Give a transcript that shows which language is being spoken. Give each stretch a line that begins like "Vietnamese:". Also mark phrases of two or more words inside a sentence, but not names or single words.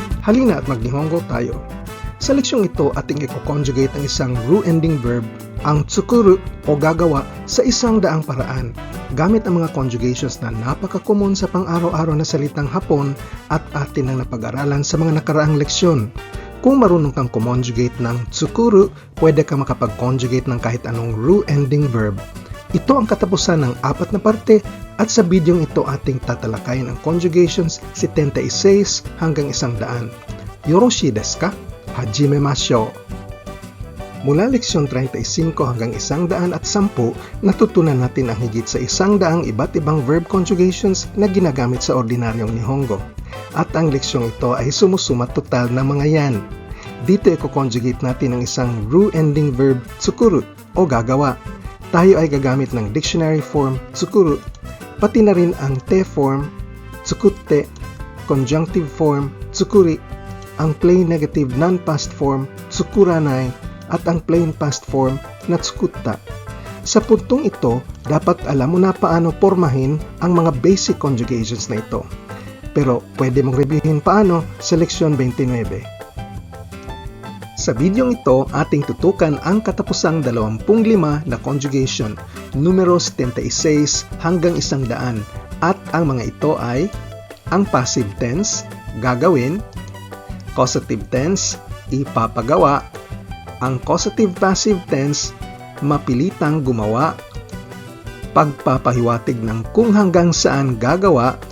Filipino: Halina at mag-Nihongo tayo. Sa leksyong ito, ating i-conjugate ang isang
English: ru-ending verb,
Filipino: ang tsukuru o gagawa sa isang daang paraan, gamit ang mga conjugations na napaka-common sa pang-araw-araw na salitang Hapon at atin ang napag-aralan sa mga nakaraang leksyon. Kung marunong kang conjugate ng tsukuru, pwede ka makapag-conjugate ng kahit anong
English: ru-ending verb.
Filipino: Ito ang katapusan ng 4 na parte at sa bidyong ito ating tatalakayin ang conjugations 76 hanggang 100.
Japanese: Yoroshi desu ka? Hajimemashou!
Filipino: Mula leksyon 35 hanggang 110, natutunan natin ang higit sa 100 iba't ibang
English: verb conjugations
Filipino: na ginagamit sa ordinaryong Nihongo. At ang leksyong ito ay sumusuma total ng mga yan. Dito i-conjugate natin ang isang
English: ru-ending verb
Filipino: tsukuru o gagawa. Tayo ay gagamit ng
English: dictionary form
Filipino: tsukuru, pati na rin ang
English: te form
Filipino: tsukutte,
English: conjunctive form
Filipino: tsukuri, ang
English: plain negative non-past form
Filipino: tsukuranai, at ang
English: plain past form
Filipino: na tsukutta. Sa puntong ito, dapat alam mo na paano pormahin ang mga
English: basic conjugations
Filipino: na ito. Pero pwede mong reviewin paano sa leksyon 29. Sa bidyong ito, ating tutukan ang katapusang 25 na conjugation, numero 76 hanggang 100, at ang mga ito ay ang
English: passive tense,
Filipino: gagawin,
English: causative tense,
Filipino: ipapagawa, ang
English: causative passive tense,
Filipino: mapilitang gumawa, pagpapahiwatig ng kung hanggang saan gagawa,